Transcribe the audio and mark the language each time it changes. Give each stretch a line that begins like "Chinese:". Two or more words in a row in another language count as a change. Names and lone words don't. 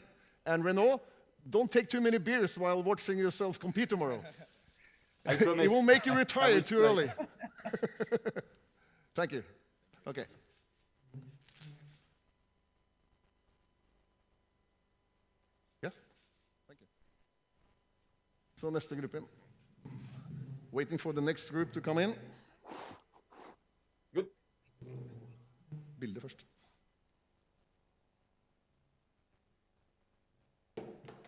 English: And Renault, don't take too many beers while watching yourself compete tomorrow. It will make you retire too early. Thank you. Okay. Yeah? Thank you.
Norwegian: Så neste gruppe.
English: Waiting for the next group to come in. Good.
Norwegian: Bilde først.